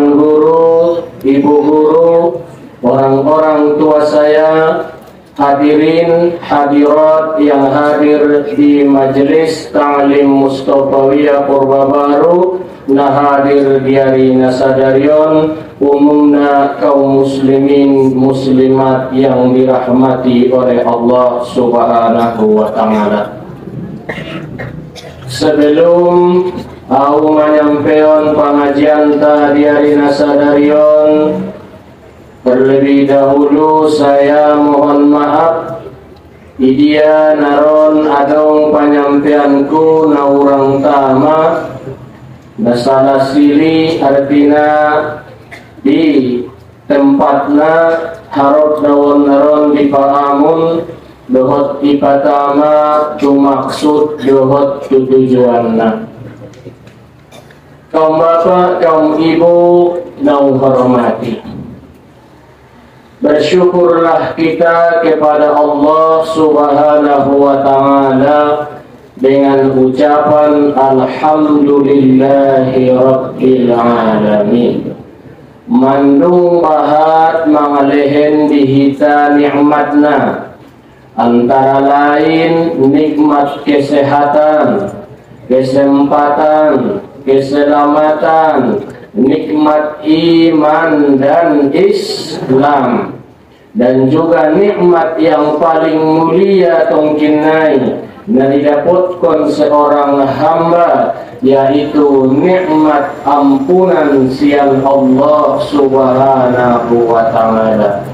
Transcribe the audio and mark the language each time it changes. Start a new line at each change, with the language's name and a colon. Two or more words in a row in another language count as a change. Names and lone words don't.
Indonesian: guru, ibu guru, orang-orang tua saya, hadirin hadirat yang hadir di majelis Ta'lim Mustofawiyah Purbabaru, nah hadir di hari Nasadarion, umumna kaum muslimin muslimat yang dirahmati oleh Allah
Arabic: Subhanahu wa Ta'ala.
Indonesian: Sebelum aku menyampaikan pengajian di hari Nasadarion, terlebih dahulu saya mohon maaf
Batak Mandailing: idia naron adong penyampaianku na urang tama na salah sili artina di tempatna harap dawon naron di paamun dohot ipatama tumaksud dohot tujuanna.
Indonesian: Kaum bapak, kaum ibu na hormati, bersyukurlah kita kepada Allah
Arabic: Subhanahu wa Ta'ala
Indonesian: dengan ucapan
Arabic: Alhamdulillahi Rabbil Alamin.
Batak Mandailing: Mandung bahat mangalehen dihita nikmatna,
Indonesian: antara lain nikmat kesehatan, kesempatan, keselamatan, nikmat iman dan Islam, dan juga nikmat yang paling mulia tongkinai na didapatkan seorang hamba, yaitu nikmat ampunan siang Allah
Arabic: Subhanahu wa Ta'ala.